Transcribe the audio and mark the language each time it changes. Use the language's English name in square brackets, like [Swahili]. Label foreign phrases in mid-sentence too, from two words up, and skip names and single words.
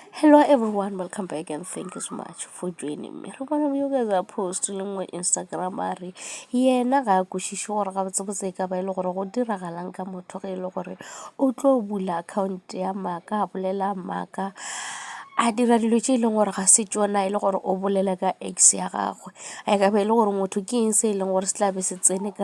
[English] Hello everyone, welcome back and thank you so much for joining me. [Northern Sotho] Re bona [English] you guys are posting [Northern Sotho] mo Instagram a re yena ga kwešiše gore ga botsebotse ka ba ile gore go diragalang ka motho ge ile gore o tlo bula account ya maaka a bolela maaka a dira dilo tše e leng gore ga se tšona e le gore o bolela ka ex ya gagwe a ka be e le gore motho ke eng se e leng gore se tla be se tsene ka